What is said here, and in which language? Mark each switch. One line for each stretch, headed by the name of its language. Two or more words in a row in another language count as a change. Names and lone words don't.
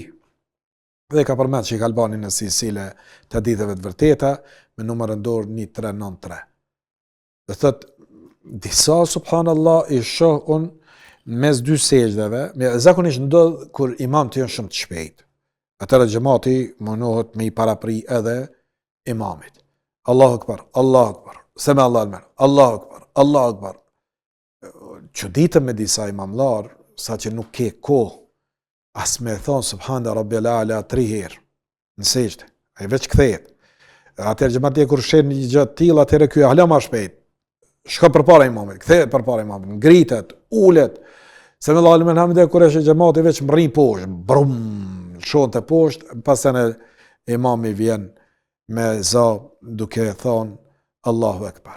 Albanian: Dhe ka përmend Sheikh Albani në silsile të haditheve të vërteta me numrin dorë 1393. Do thot disa subhanallahu I shoh un mes dy sejdave, zakonisht ndodh kur imam të janë shumë të shpejt. Atëra xhamati mundohet me I parapri edhe imamit.
Arabic: الله أكبر، الله أكبر. سمع الله لمن، الله أكبر، الله أكبر.
Albanian: Çuditëm me disa imamlar, sa që nuk ke kohë, as me thonë
Arabic: سبحان ربي الأعلى
Albanian: 3 herë në sejdë. Ai veç kthehet. Atëherë xhamati kur shen një gjë të tillë, atëherë ky hala më shpejt. Shko përpara imamit, kthehet përpara imamit, ngritet, ulet.
Arabic: سمع الله لمن حمده
Albanian: kur është xhamati veç mrrin poshtë, brum, shon të poshtë, pastaj imami vjen me za duke thonë
Arabic: الله أكبر.